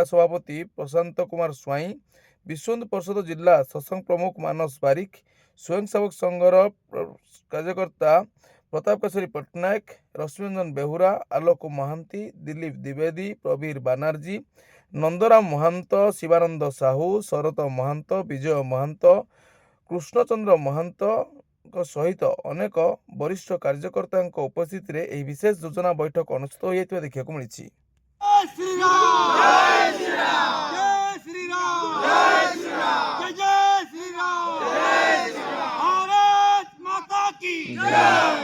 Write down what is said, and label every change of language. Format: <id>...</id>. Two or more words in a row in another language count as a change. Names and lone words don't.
<or>ସଭାପତି ପ୍ରଶାନ୍ତ କୁମାର ସ୍ୱାଇଁ, ବିଶ୍ୱହିନ୍ଦୁ ପରିଷଦ ଜିଲ୍ଲା ସତ୍ସଙ୍ଗ ପ୍ରମୁଖ ମାନସ ବାରିକ, ସ୍ୱୟଂସେବକ ସଂଘର କାର୍ଯ୍ୟକର୍ତ୍ତା ପ୍ରତାପ କେଶରୀ ପଟ୍ଟନାୟକ, ରଶ୍ମିରଞ୍ଜନ ବେହୁରା, ଆଲୋକ ମହାନ୍ତି, ଦିଲ୍ଲୀପ ଦ୍ୱିବେଦୀ, ପ୍ରବୀର ବାନାର୍ଜୀ, ନନ୍ଦରାମ ମହାନ୍ତ, ଶିବାନନ୍ଦ ସାହୁ, ଶରତ ମହାନ୍ତ, ବିଜୟ ମହାନ୍ତ, କୃଷ୍ଣଚନ୍ଦ୍ର ମହାନ୍ତଙ୍କ ସହିତ ଅନେକ ବରିଷ୍ଠ କାର୍ଯ୍ୟକର୍ତ୍ତାଙ୍କ ଉପସ୍ଥିତିରେ ଏହି ବିଶେଷ ଯୋଜନା ବୈଠକ ଅନୁଷ୍ଠିତ ହୋଇଯାଇଥିବା ଦେଖିବାକୁ ମିଳିଛି।</or> <hi>जय श्री राम जय श्री राम जय श्री राम जय श्री राम जय श्री राम जय श्री राम भारत माता की जय।</hi>